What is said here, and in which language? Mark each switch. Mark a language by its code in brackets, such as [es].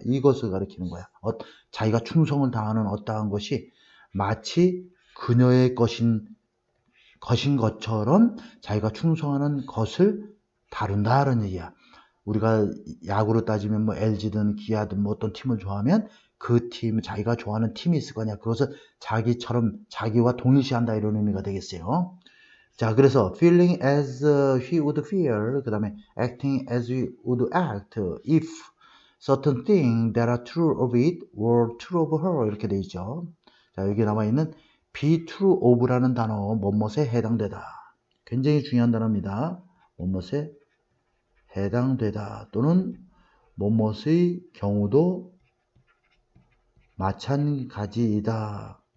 [ko] 이것을 가리키는 거야. 자기가 충성을 다하는 어떠한 것이 마치 그녀의 것인 것처럼 자기가 충성하는 것을 다룬다는 얘기야. 우리가 야구로 따지면 뭐 LG든 기아든 뭐 어떤 팀을 좋아하면 그 팀, 자기가 좋아하는 팀이 있을 거냐. 그것을 자기처럼, 자기와 동일시한다 이런 의미가 되겠어요. 자, 그래서 [en] feeling as he would feel, [ko] 그 다음에 [en] acting as he would act if certain things that are true of it were true of her [ko] 이렇게 돼 있죠. 자, 여기 나와 있는 be true of라는 단어, 뭐뭇에 해당되다. 굉장히 중요한 단어입니다. 뭐뭇에 해당되다 또는 뭐뭇의 경우도 마찬가지이다.